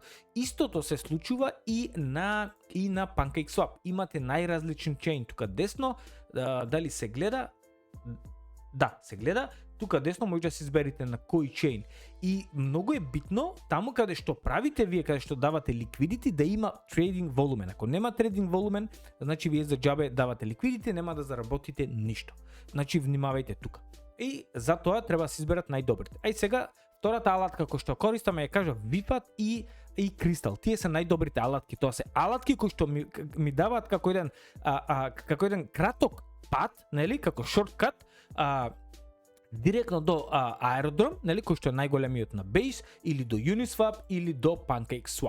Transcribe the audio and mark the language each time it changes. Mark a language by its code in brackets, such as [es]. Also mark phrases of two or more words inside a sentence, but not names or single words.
[mk] Истото се случува и на PancakeSwap. Имате најразличен чейн. Тука десно, дали се гледа? Да, се гледа. Тука десно може да се изберете на кој чейн. И многу е битно таму каде што правите вие, каде што давате ликвидити, да има [en] trading volume. [mk] Ако нема [en] trading volume, [mk] значи вие за џабе давате ликвидити, нема да заработите ништо. Значи внимавајте тука. И затоа треба да се изберат најдобрите. Сега втората алатка кој што користам ја кажа VFAT и Crystal. Тие се најдобрите алатки. Тоа се алатки кои што ми даваат како еден краток пат, нели, како шорткат, директно до Aerodrome, нели, кој што е најголемиот на Base, или до Uniswap, или до PancakeSwap.